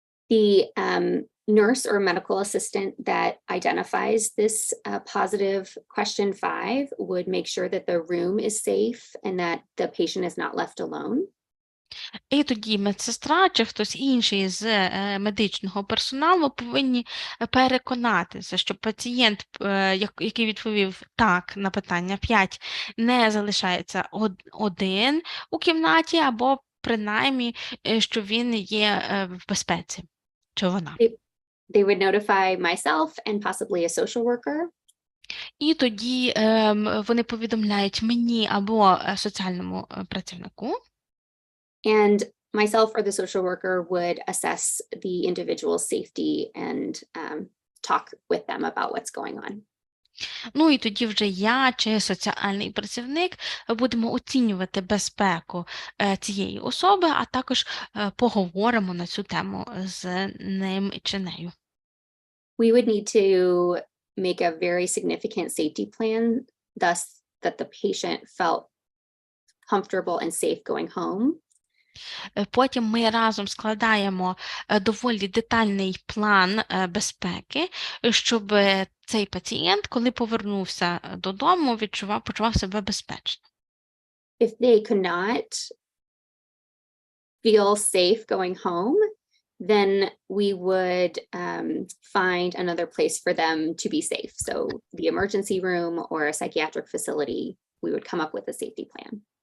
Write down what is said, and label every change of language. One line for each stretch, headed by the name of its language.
English: The nurse or medical assistant that identifies this positive question 5 would make sure that the room is safe and that the patient is not left alone.
Ukrainian: І тоді медсестра чи хтось інший з медичного персоналу повинні переконатися, що пацієнт, який відповів так на питання 5, не залишається один у кімнаті, або принаймні, що він є в безпеці, чи вона.
English: They would notify myself and possibly a social worker.
Ukrainian: І тоді вони повідомляють мені або соціальному працівнику.
English: And myself or the social worker would assess the individual's safety and talk with them about what's going on.
Ukrainian: Ну і тоді вже я чи соціальний працівник будемо оцінювати безпеку цієї особи, а також поговоримо на цю тему з ним чи нею.
English: We would need to make a very significant safety plan, thus that the patient felt comfortable and safe going home.
Ukrainian: Потім ми разом складаємо доволі детальний план безпеки, щоб цей пацієнт, коли повернувся додому, почував себе безпечно.
English: If they could not feel safe going home, then we would find another place for them to be safe. So the emergency room or a psychiatric facility, we would come up with a safety plan.